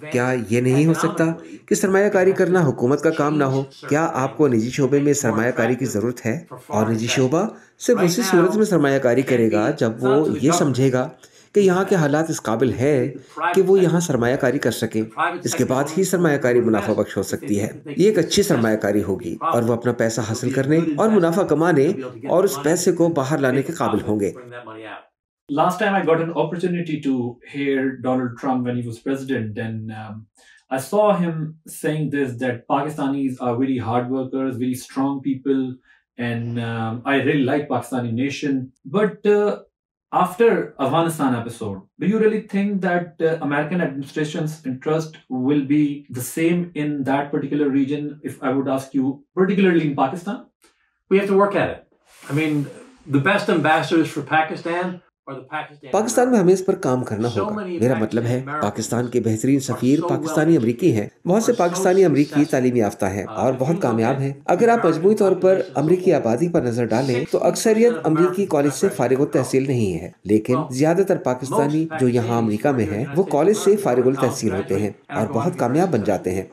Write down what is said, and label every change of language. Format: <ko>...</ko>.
<ur>کیا یہ نہیں ہو سکتا کہ سرمایہ کاری کرنا حکومت کا کام نہ ہو؟ کیا آپ کو نجی شعبے میں سرمایہ کاری کی ضرورت ہے؟ اور نجی شعبہ صرف اسی صورت میں سرمایہ کاری کرے گا جب وہ یہ سمجھے گا کہ یہاں کے حالات اس قابل ہے کہ وہ یہاں سرمایہ کاری کر سکے. اس کے بعد ہی سرمایہ کاری منافع بخش ہو سکتی ہے. یہ ایک اچھی سرمایہ کاری ہوگی اور وہ اپنا پیسہ حاصل کرنے اور منافع کمانے اور اس پیسے کو باہر لانے کے قابل ہوں گے.</ur> <en>Last time I got an opportunity to hear Donald Trump when he was president, and I saw him saying this, that Pakistanis are very hard workers, very strong people, and I really like Pakistani nation. But after Afghanistan episode, do you really think that American administration's interest will be the same in that particular region, if I would ask you, particularly in Pakistan? We have to work at it. I mean, the best ambassadors for Pakistan</en> <ur>Pakistan میں ہمیں اس پر کام کرنا ہوگا. میرا مطلب ہے پاکستان کے بہترین سفیر پاکستانی امریکی ہیں. بہت سے پاکستانی امریکی تعلیم یافتہ ہیں اور بہت کامیاب ہیں. اگر آپ مجموعی طور پر امریکی آبادی پر نظر ڈالیں تو اکثریت امریکی کالج سے فارغ التحصیل نہیں ہے, لیکن زیادہ تر پاکستانی جو یہاں امریکہ میں ہیں وہ کالج سے فارغ التحصیل ہوتے ہیں اور بہت کامیاب بن جاتے ہیں.</ur>